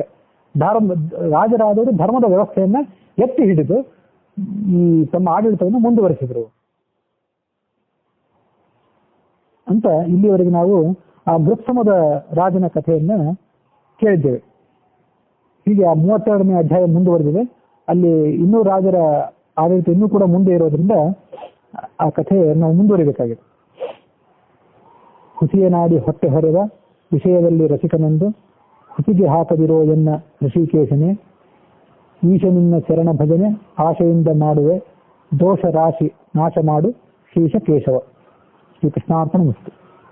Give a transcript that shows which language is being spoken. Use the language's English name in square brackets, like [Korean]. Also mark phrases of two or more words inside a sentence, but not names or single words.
[Kannada] ರಾಜರಾದವರು ಧರ್ಮದ ವ್ಯವಸ್ಥೆಯನ್ನ ಎತ್ತಿ ಹಿಡಿದು ಈ ತಮ್ಮ ಆಡಳಿತವನ್ನು ಮುಂದುವರಿಸಿದ್ರು ಅಂತ ಇಲ್ಲಿವರೆಗೆ ನಾವು ಆ ಗೃತ್ಸಮದ ರಾಜನ ಕಥೆಯನ್ನ ಕೇಳಿದ್ದೇವೆ. ಹೀಗೆ ಆ 32ನೇ ಅಧ್ಯಾಯ ಮುಂದುವರೆದಿದೆ. ಅಲ್ಲಿ ಇನ್ನೂ ರಾಜರ ಆಡಳಿತ ಇನ್ನೂ ಕೂಡ ಮುಂದೆ ಇರೋದ್ರಿಂದ ಆ ಕಥೆ ನಾವು ಮುಂದುವರಿಬೇಕಾಗಿದೆ. ಹುಸಿಯ ನಾಡಿ ಹೊಟ್ಟೆ ಹೊರೆದ ವಿಷಯದಲ್ಲಿ ರಸಿಕನೆಂದು ಹುಸಿಗೆ ಹಾಕದಿರೋ ಎನ್ನ ಋಷಿಕೇಶನೇ, ಈಶ ನಿನ್ನ ಚರಣ ಭಜನೆ ಆಶೆಯಿಂದ ಮಾಡುವೆ, ದೋಷ ರಾಶಿ ನಾಶ ಮಾಡು ಶ್ರೀಶ ಕೇಶವ. ಶ್ರೀಕೃಷ್ಣಾರ್ಪಣ ಮಸ್ತು.